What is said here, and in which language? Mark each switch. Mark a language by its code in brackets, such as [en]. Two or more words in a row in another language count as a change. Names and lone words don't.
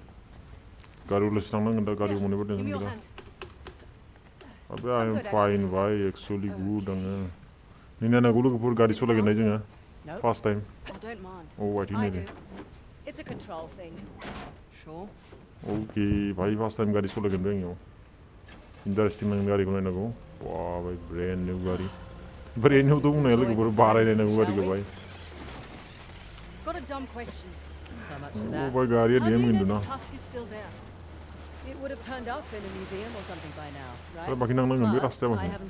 [brx] गारियाव लासै थांनांगोन दा गारियाव मोनैबा टेनसन गैला [en] I am fine [brx] भाई [en] actually good [brx] आङो नायनांगौ लोगोफोर गारि सालायगोन जोङो [en] first time [brx] आथिं भाई [en] first time [brx] गारि सालायगोन जोंनियाव इन्टारेस्टिं नांगोन गारिखौ नायनांगौ भाई [en] brand new [brx] गारि [en] brand new' [brx] बुंनाया लोगोफोर बारायनायनांगौ गारिखौ भाई भाई गारिया डेम होनदों ना बाखि नांनांगोन बे रास्ताया बाखि